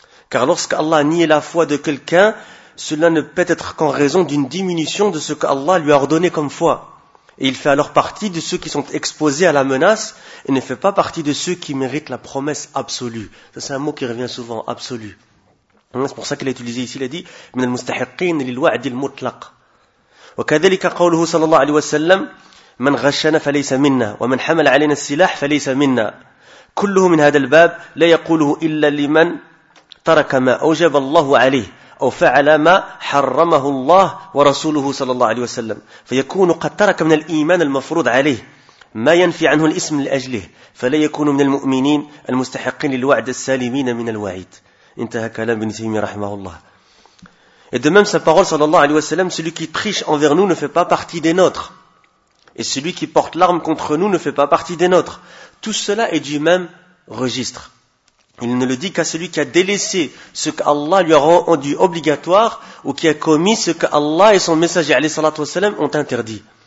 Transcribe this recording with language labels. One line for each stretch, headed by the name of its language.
French: Car lorsqu'Allah a nié la foi de quelqu'un, cela ne peut être qu'en raison d'une diminution de ce qu'Allah lui a ordonné comme foi. Et il fait alors partie de ceux qui sont exposés à la menace et ne fait pas partie de ceux qui méritent la promesse absolue. Ça, c'est un mot qui revient souvent, absolu. C'est pour ça qu'il a utilisé ici, il a dit,
Arabic: من المستحقين للوعد المطلق. وكذلك قوله صلى الله عليه وسلم, من غشنا فليس منا, ومن حمل علينا السلاح فليس منا. كله من هذا الباب لا يقوله إلا لمن ترك ما أوجب الله عليه. أو فعل ما حرمه الله ورسوله صلى الله عليه وسلم فيكون قد ترك من الإيمان المفروض عليه ما ينفي عنه الاسم لأجله فلا يكون من المؤمنين المستحقين للوعد السالمين من الوعيد. انتهى كلام ابن تيمية رحمه الله.
French: Et de même sa parole
Arabic: صلى الله عليه وسلم,
French: celui qui triche envers nous ne fait pas partie des nôtres, et celui qui porte l'arme contre nous ne fait pas partie des nôtres. Tout cela est du même registre. Il ne le dit qu'à celui qui a délaissé ce qu'Allah lui a rendu obligatoire ou qui a commis ce qu'Allah et son messager alayhi salatu wasalam ont interdit.